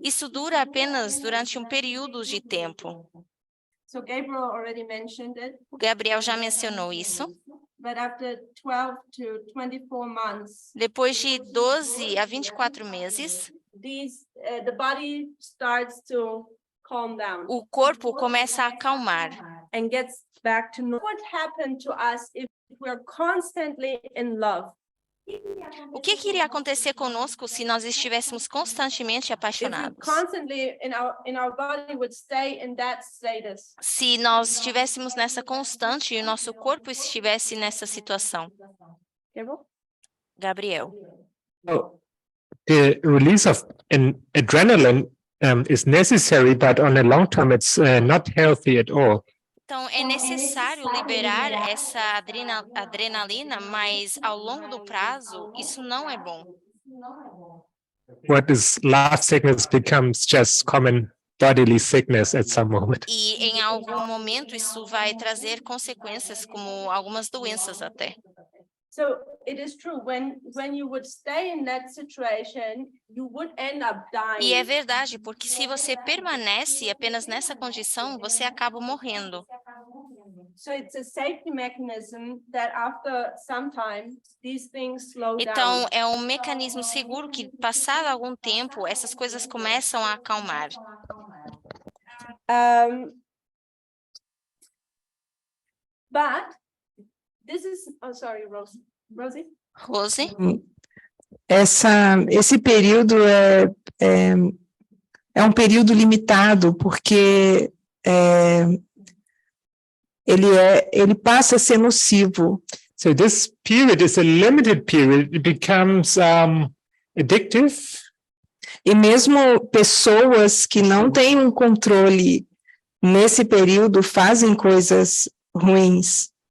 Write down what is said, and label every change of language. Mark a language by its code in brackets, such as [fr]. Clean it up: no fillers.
[pt] isso dura apenas durante um período de tempo. [en] So Gabriel already mentioned it. [pt] O Gabriel já mencionou isso. [en] But after 12 to 24 months, [pt] Depois de 12 a 24 meses, [en] the body starts to calm down. [pt] o corpo começa a acalmar. [en] And gets back to normal. What happened to us if we're constantly in love? [pt] O que iria acontecer conosco se nós estivéssemos constantemente apaixonados? [en] Constantly in our body would stay in that status. [pt] Se nós estivéssemos nessa constante e o nosso corpo estivesse nessa situação. [en] Gabriel. So the release of adrenaline is necessary, but on a long term, it's not healthy at all. [pt] Então, é necessário liberar essa adrenalina, mas ao longo do prazo, isso não é bom. [en] What is love sickness becomes just common bodily sickness at some moment. [pt] E em algum momento isso vai trazer consequências como algumas doenças até. [en] So it is true when you would stay in that situation, you would end up dying. [pt] E é verdade, porque se você permanece apenas nessa condição, você acaba morrendo. [en] So it's a safety mechanism that after some time these things slow down. [pt] Então, é um mecanismo seguro que, passado algum tempo, essas coisas começam a acalmar. [en] But this is, oh, sorry, Rosie. Rose? [pt] Esse período é um período limitado, porque ele passa a ser nocivo. [en] So this period is a limited period. It becomes addictive. [pt] E mesmo pessoas que não têm um controle nesse período fazem coisas ruins.